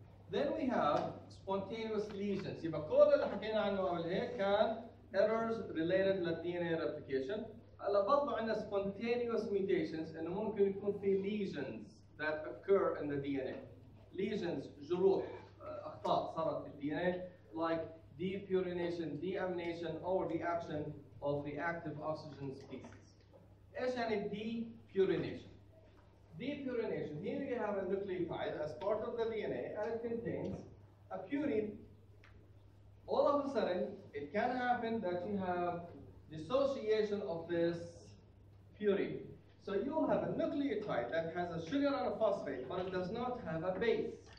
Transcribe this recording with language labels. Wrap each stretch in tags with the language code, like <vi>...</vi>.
<en>Then we have spontaneous lesions.</en> <ar>يبقى كل اللي حكينا عنه قبل هيك كان</ar> <en>errors related to DNA replication.</en> <ar>هلا برضه عندنا spontaneous mutations إنه ممكن يكون في</ar> <en>lesions that occur in the DNA. Lesions,</en> <ar>جروح, أخطاء صارت في</ar> <en>DNA, like depurination, deamination, or the action of reactive oxygen species.</en> <ar>إيش يعني depurination?</ar> <en>Depurination, here you have a nucleotide as part of the DNA, and it contains a purine. All of a sudden, it can happen that you have dissociation of this purine. So you'll have a nucleotide that has a sugar and a phosphate, but it does not have a base.</en>